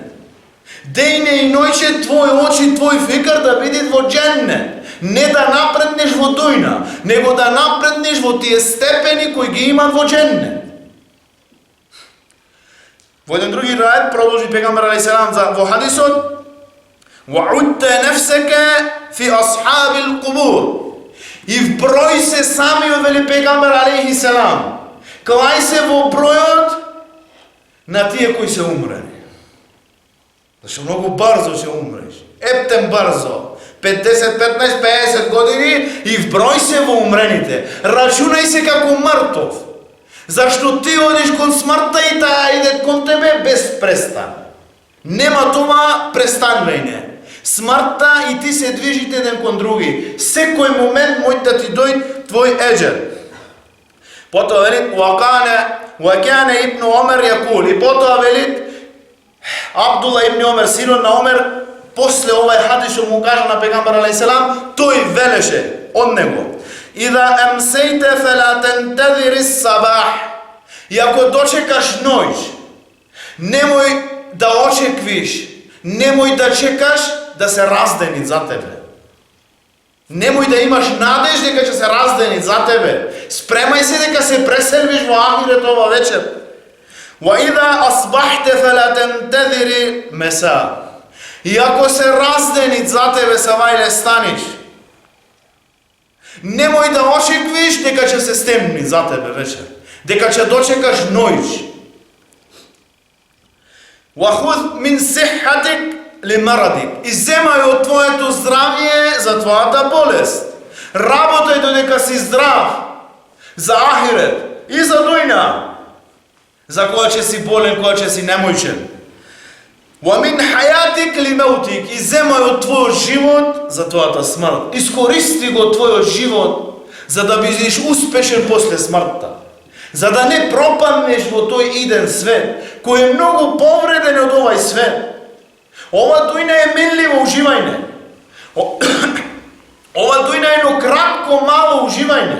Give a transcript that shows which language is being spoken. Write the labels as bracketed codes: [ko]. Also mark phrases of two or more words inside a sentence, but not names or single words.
[mk] Дејне и ноќе твои очи, твој фикр да бидат во дженнет. Не да напреднеш во дујна, него да напреднеш во тие степени кои ги имат во дженнет. Во еден други рајат продолжи пегамбер [ar] عليه السلام [mk] во хадисот: [ar] وَعُدَّ نَفْسَكَ فِي أَصْحَابِ الْقُبُورِ. [mk] И вброј се самиот, вели пегамбер [ar] عليه السلام. [mk] Клај се во бројот на тие кои се умрени. Зашто многу брзо ќе умреш. Ептем брзо. 50, 15, 50 години и вброј се во умрените. Рачунај се како мртов. Зашто ти одиш кон смртта и таа иде кон тебе без престан. Нема това престанување. Смртта и ти се движите еден кон други. Секој момент може да ти дојде твој еџел. Потоа велит: [ar] وَكَانَ ابن عمر يقول. [mk] И потоа велит Абдулла ибн Омер, синот на Омер, после овај хадис што му кажа на пегамбер [ar] عليه السلام, [mk] тој велеше од него: [ar] إِذَا أَمْسَيْتَ فَلَا تَنْتَظِرِ الصَّبَاحَ. [mk] И ако дочекаш ноќ, немој да очеквиш, немој да чекаш да се раздени за тебе. Немој да имаш надеж дека ќе се раздени за тебе. Спремај се дека се преселвиш во ахирет ова вечер. [ar] وَإِذَا أَصْبَحْتَ فَلَا تَنْتَظِرِ مَسَاءَ. [mk] И ако се раздени за тебе савајле станиш, немој да очеквиш дека ќе се стемни за тебе вечер, дека ќе дочекаш ноќ. [ar] وَخُذْ مِنْ صِحَّتِكَ لِمَرَضِكَ. [mk] И земај од твоето здравје за твојата болест. Работај додека си здрав за ахирет и за дујна, за кога ќе си болен, кога ќе си немојчен. [ar] ومن حياتك لموتك, [mk] и земај од твојот живот за твојата смрт. Искористи го твојот живот за да бидеш успешен после смртта. За да не пропаднеш во тој иден свет, кој е многу повреден од овај свет. Ова дујна е минливо уживање. Ова дујна е едно кратко, мало уживање.